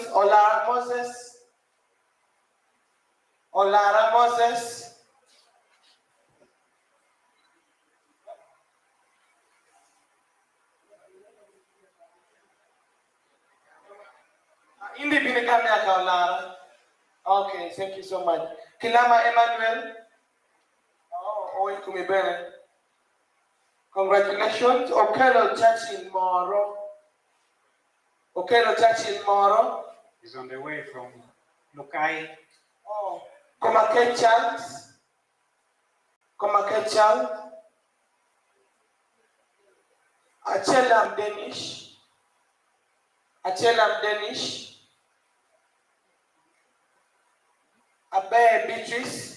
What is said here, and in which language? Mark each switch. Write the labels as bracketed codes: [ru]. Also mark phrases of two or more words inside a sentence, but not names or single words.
[en] Olara Moses. Olara Moses. Indi Binigami Olara. Okay, thank you so much. Kilama Emmanuel. Oh, Kumibene. Congratulations. Okelo Churchill Moro. Okelo Churchill Moro. He's on the way from Lukai. Oh, Komake Charles. Komake Charles. Achelam Danish. Achelam Danish. Abe Beatrice.